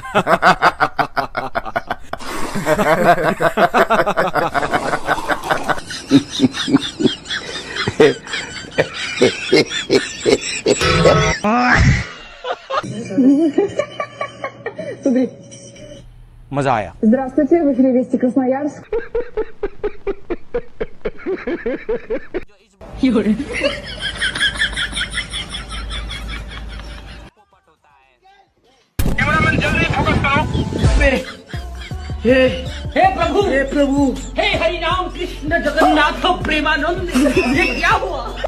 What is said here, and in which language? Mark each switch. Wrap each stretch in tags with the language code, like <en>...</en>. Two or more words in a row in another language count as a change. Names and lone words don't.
<ru>Смотри.</ru> <hi>मजा आया।</hi> <ru>Здравствуйте, в эфире Вести Красноярск. Юра.</ru> <hi>हे प्रभु हे हरि राम कृष्ण जगन्नाथ प्रेमानंद ये क्या हुआ।</hi>